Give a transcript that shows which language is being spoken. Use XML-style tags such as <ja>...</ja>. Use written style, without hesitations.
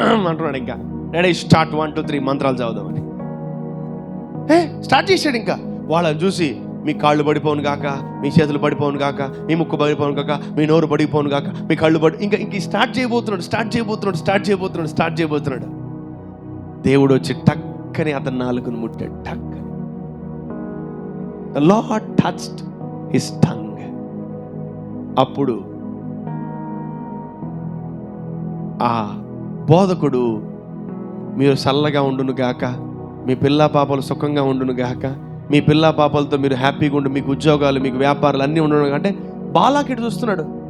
<te>అంటున్నాడు. ఇంకా ready, start 1 2 3 మంత్రాలు చదువుదామని స్టార్ట్ చేశాడు. ఇంకా వాళ్ళని చూసి మీ కాళ్ళు పడిపోను గాక, మీ చేతులు పడిపోను గాక, మీ ముక్కు పడిపోను గాక, మీ నోరు పడిపోను గాక, మీ కళ్ళు ఇంక స్టార్ట్ చేయబోతున్నాడు. దేవుడు వచ్చి టక్కని అతని నాలుకను ముట్టాడు. టక్కని</te> <en>The Lord touched his tongue.</en> <te>అప్పుడు ఆ బోధకుడు, మీరు చల్లగా ఉండును గాక, మీ పిల్లా పాపలు సుఖంగా ఉండును గాక, మీ పిల్లా పాపలతో మీరు హ్యాపీగా ఉండు, మీకు ఉద్యోగాలు, మీకు వ్యాపారాలు అన్నీ ఉండను అంటే బాలాకిటి చూస్తున్నాడు.</te>